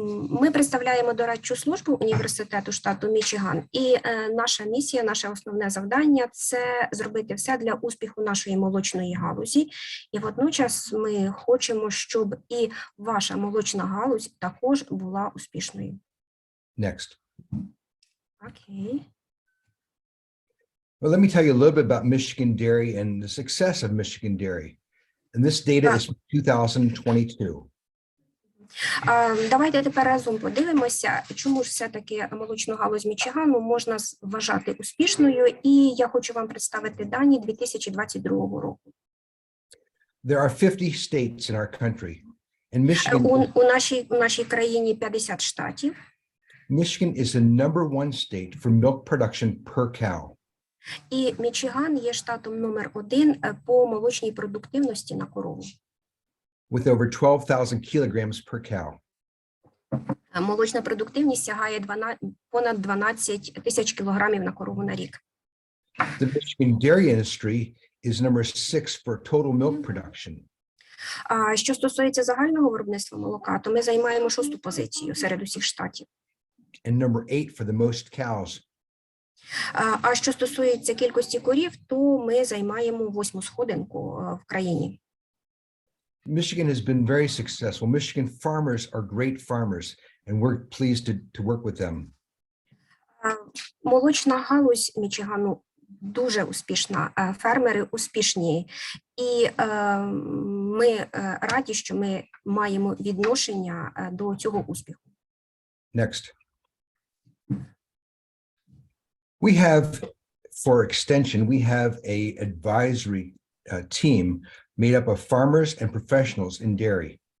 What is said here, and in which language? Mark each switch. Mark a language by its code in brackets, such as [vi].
[uk] Ми представляємо дорадчу службу університету штату Мічиган, і наша місія, наше основне завдання – це зробити все для успіху нашої молочної галузі. І водночас ми хочемо, щоб і ваша молочна галузь також була успішною. [en] Next. Okay. Well, let me tell you a little bit about Michigan dairy and the success of Michigan dairy. And this data is from 2022. Давайте тепер разом подивимося, чому ж все-таки молочну галузь Мічигану можна вважати успішною, і я хочу вам представити дані 2022 року. There are 50 states in our country. And Michigan, [uk] у нашій країні 50 штатів. [en] Michigan is the number 1 state for milk production per cow. [uk] І Мічиган є штатом номер 1 по молочній продуктивності на корову. [en] With over 12,000 kilograms per cow. [uk] Молочна продуктивність сягає понад 12 тисяч кілограмів на корову на рік. [en] The Michigan dairy industry is number 6 for total milk production. [uk] Що стосується загального виробництва молока, то ми займаємо 6-ту позицію серед усіх штатів. [en] And number 8 for the most cows. [uk] А що стосується кількості корів, то ми займаємо 8-му сходинку в країні. [en] Michigan has been very successful. Michigan farmers are great farmers, and we're pleased to work with them. [uk] Молочна галузь Мічигану дуже успішна, фермери успішні, і ми раді, що ми маємо відношення до цього успіху. [en] Next. We have, for extension, we have a advisory team made up of farmers and professionals in dairy.